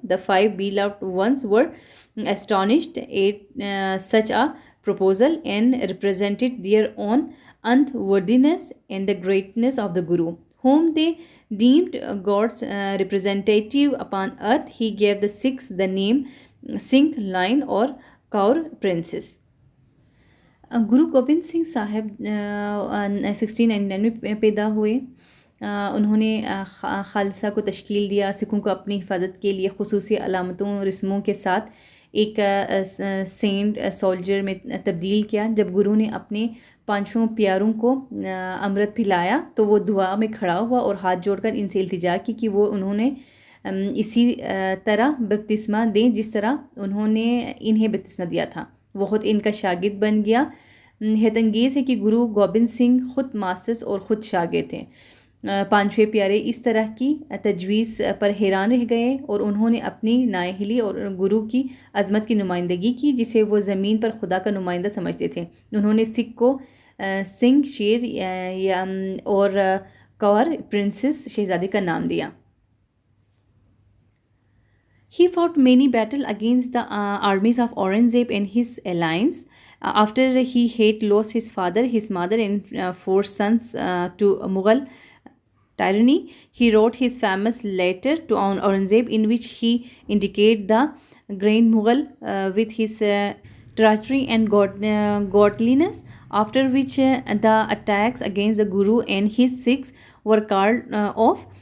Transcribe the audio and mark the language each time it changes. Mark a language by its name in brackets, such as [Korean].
[English] The 5 beloved ones were astonished at such a proposal and represented their own unworthiness and the greatness of the Guru, whom they deemed God's representative upon earth. He gave the Sikhs the name Singh Lion or Kaur Princess. [Hindi] Guru Gobind Singh साहब 1699 में पैदा हुए। उन्होंने खालसा को तश्कील दिया। सिखों को अपनी हिफाजत के लिए खुसूसी अलामतों रस्मों के साथ एक सेंट सोल्जर में तब्दील किया। जब गुरु ने अपने 5 प्यारों को अमृत पिलाया तो वो दुआ में खड़ा हुआ और हाथ जोड़कर इनसे इल्तिजा की कि वो उन्होंने इसी तरह बपतिस्मा दें जिस तरह उन्होंने इन्हें बपतिस्मा दिया था। वो ख़ुद इनका शागिर्द बन गया। हैरतअंगेज़ है कि गुरु गोबिंद सिंह ख़ुद मास्टर्स और ख़ुद शागिर्द थे। पांचवें प्यारे इस तरह की तजवीज़ पर हैरान रह गए और उन्होंने अपनी नाअहली और गुरु की अज़मत की नुमाइंदगी की, जिसे वो ज़मीन पर खुदा का नुमाइंदा समझते थे। उन्होंने सिख को सिंह शेर और कौर प्रिंसेस शहज़ादी का नाम दिया। [English] He fought many battles against the armies of Aurangzeb and his alliance. After he had lost his father, his mother, and four sons to Mughal tyranny, he wrote his famous letter to Aurangzeb in which he indicated the Grand Mughal with his treachery and godliness, after which the attacks against the Guru and his Sikhs were called off.